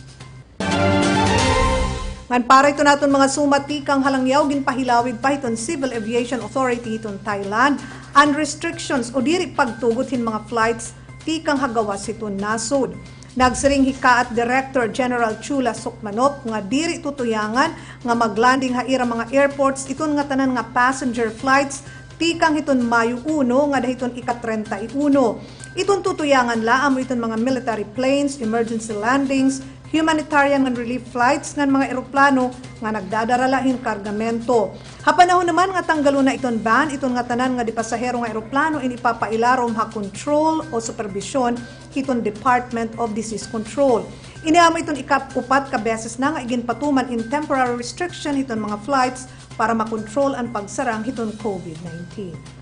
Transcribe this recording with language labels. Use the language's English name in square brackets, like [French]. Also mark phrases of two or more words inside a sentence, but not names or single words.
[Waray] Ngan para ito naton mga sumati kang halangyaw ginpahilawig pa iton Civil Aviation Authority iton Thailand and restrictions o diri pagtugot hin mga flights tikang hagawas iton nasod. Nagsiring hikaat Director General Chula Sukmanop nga diri tutuyangan nga maglanding haira mga airports iton nga tanan nga [English] passenger flights [Waray] tikang iton Mayo 1 nga dahiton ika-31. Iton tutuyangan laam iton mga [English] military planes, emergency landings, humanitarian and relief flights [Waray] ng mga eroplano nga nagdadaralahin kargamento. Hapanahon naman nga tanggalo na iton ban, iton nga tanan nga di pasahero nga eroplano inipapailarom ha control o supervision iton Department of Disease Control. Iniamo iton ika-4 ka beses na nga iginpatuman in [English] temporary restriction [Waray] iton mga flights para makontrol ang pagsarang iton COVID-19.